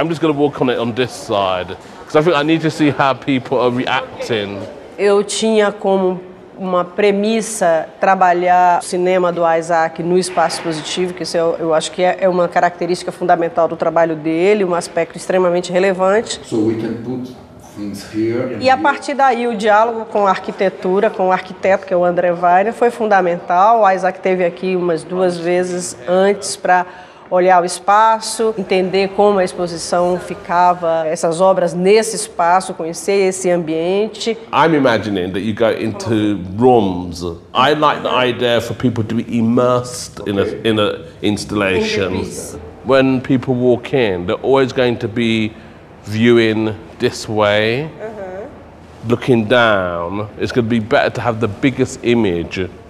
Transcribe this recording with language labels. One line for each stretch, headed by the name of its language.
English: I'm just going to walk on it on this side because I think I need to see how people are reacting.
Portuguese: Eu tinha como uma premissa trabalhar o cinema do Isaac no espaço expositivo, que isso eu acho que é uma característica fundamental do trabalho dele, um aspecto extremamente relevante.
English: So we can put things here.
Portuguese: E a partir daí o diálogo com a arquitetura, com o arquiteto, que é o André Weiner, foi fundamental. O Isaac esteve aqui umas 2 vezes antes para olhar o espaço, entender como a exposição ficava, essas obras nesse espaço, conhecer esse ambiente.
English: I'm imagining that you go into rooms. I like the idea for people to be immersed in a installation. When people walk in, they're always going to be viewing this way, looking down. It's going to be better to have the biggest image